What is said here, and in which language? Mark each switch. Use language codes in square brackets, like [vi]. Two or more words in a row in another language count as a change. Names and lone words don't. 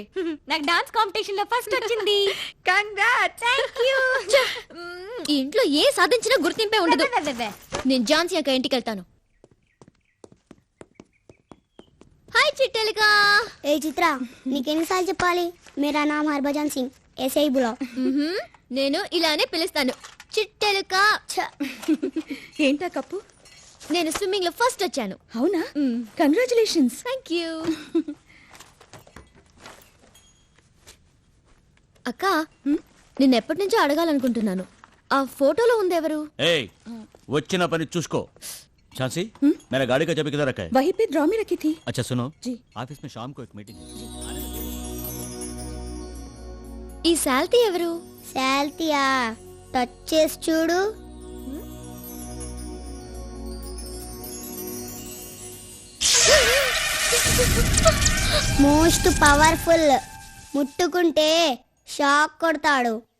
[te] నాకు డాన్స్ కాంపిటీషన్ లో ఫస్ట్ వచ్చింది. కంగ్రాట్స్. థాంక్యూ. ఈ ఇంట్లో ఏ సాధించినా గుర్తింపే ఉండదు. నేను ఝాన్సీ అక్క ఇంటికి వెళ్తాను. హాయ్ చిట్టెలికా. ఏ చిత్ర, నీకెన్నిసార్లు చెప్పాలి? [hi] मेरा नाम हरभजन सिंह, ऐसे ही बुलाओ. [te] నేను ఇలానే పిలుస్తాను, చిట్టెలికా. ఏంటా కప్పు? నేను స్విమ్మింగ్ లో ఫస్ట్ వచ్చాను. అవునా? కంగ్రాచులేషన్స్. [en] thank you. [te] అక్క, నిన్న ఎప్పటి నుంచో అడగాలనుకుంటున్నాను, ఆ ఫోటోలో ఉందెవరు? ఏయ్, వచ్చిన పని చూసుకో. [hi] झांसी, मेरा गाड़ी का चाबी किधर रखा है? वहीं पे ड्रॉ में रखी थी. अच्छा सुनो जी. ऑफिस में शाम को एक मीटिंग है. [te] ఈ శాల్తీ ఎవరు? శాల్తియా, టచ్ చేసి చూడు. [en] most powerful, [te] ముట్టుకుంటే షాక్ కొడతాడు.